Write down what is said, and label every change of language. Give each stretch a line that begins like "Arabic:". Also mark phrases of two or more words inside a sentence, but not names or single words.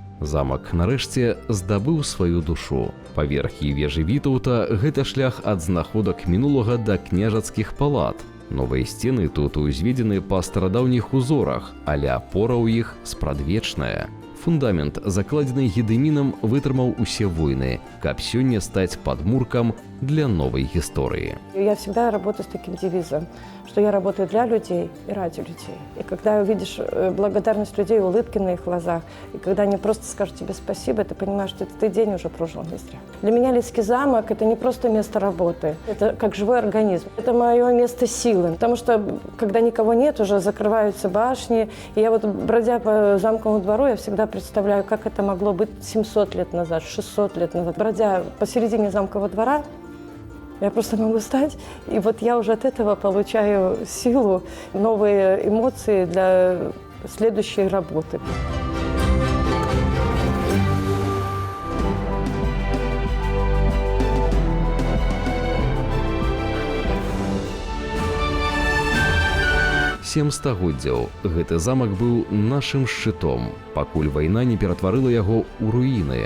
Belarusian: Замак, нарэшце, здабыў сваю душу. Паверхі вежы Вітаўта – гэта шлях ад знаходак мінулага да княжацкіх палат. Новыя сцены тут узведзены па старадаўніх узорах, але апора ў іх спрадвечная. Фундамент, закладзены Гедымінам, вытрымаў усе войны, каб сёння стаць падмуркам для новой гісторыі.
Russian: Я всегда работаю с таким девизом, что я работаю для людей и ради людей. И когда увидишь благодарность людей, улыбки на их глазах, и когда они просто скажут тебе спасибо, ты понимаешь, что ты день уже прожил не зря. Для меня Лисский замок – это не просто место работы, это как живой организм. Это мое место силы, потому что когда никого нет, уже закрываются башни. И я вот, бродя по замковому двору, я всегда представляю, как это могло быть 700 лет назад, 600 лет назад. Бродя посередине замкового двора, я просто могу встать, и вот я уже от этого получаю силу, новые эмоции для следующей работы.
Belarusian: Сем стагоддзяў гэты замак быў нашым шчытом, пакуль вайна не ператварыла яго ў руіны.